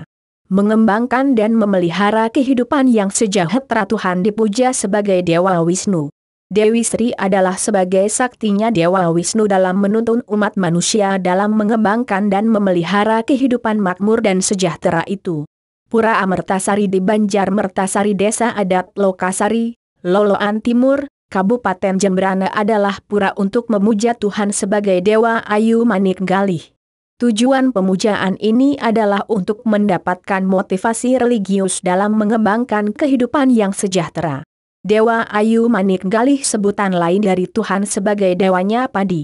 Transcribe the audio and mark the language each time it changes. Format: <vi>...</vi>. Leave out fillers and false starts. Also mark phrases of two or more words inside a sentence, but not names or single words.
<id>Mengembangkan dan memelihara kehidupan yang sejahtera Tuhan dipuja sebagai Dewa Wisnu. Dewi Sri adalah sebagai saktinya Dewa Wisnu dalam menuntun umat manusia dalam mengembangkan dan memelihara kehidupan makmur dan sejahtera itu. Pura Amertasari di Banjar Mertasari Desa Adat Lokasari, Loloan Timur, Kabupaten Jembrana adalah pura untuk memuja Tuhan sebagai Dewa Ayu Manik Galih. Tujuan pemujaan ini adalah untuk mendapatkan motivasi religius dalam mengembangkan kehidupan yang sejahtera. Dewa Ayu Manik Galih sebutan lain dari Tuhan sebagai dewanya padi.</id>